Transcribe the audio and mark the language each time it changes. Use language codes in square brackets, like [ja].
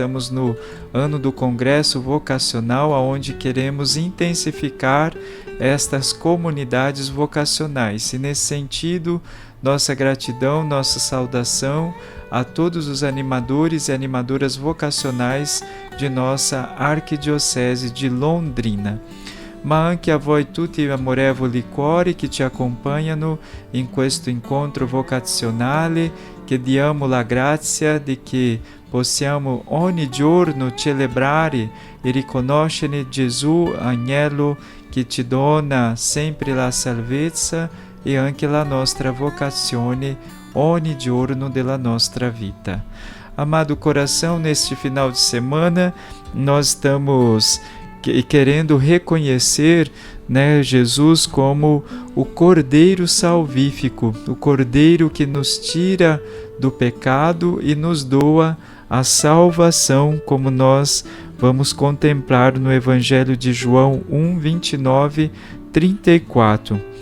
[pt] Estamos no ano do Congresso Vocacional, onde queremos intensificar estas comunidades vocacionais. E nesse sentido, nossa gratidão, nossa saudação a todos os animadores e animadoras vocacionais de nossa Arquidiocese de Londrina. [it] Ma anche a voi tutti amorevoli cuori che ci accompagnano in questo incontro vocazionale, chiediamo la grazia di che possiamo ogni giorno celebrare e riconoscere Gesù, agnello che ci dona sempre la salvezza e anche la nostra vocazione ogni giorno della nostra vita. [pt] Amado coração, neste final de semana nós estamos querendo reconhecer, Jesus como o Cordeiro salvífico, o Cordeiro que nos tira do pecado e nos doa a salvação, como nós vamos contemplar no Evangelho de João 1, 29, 34.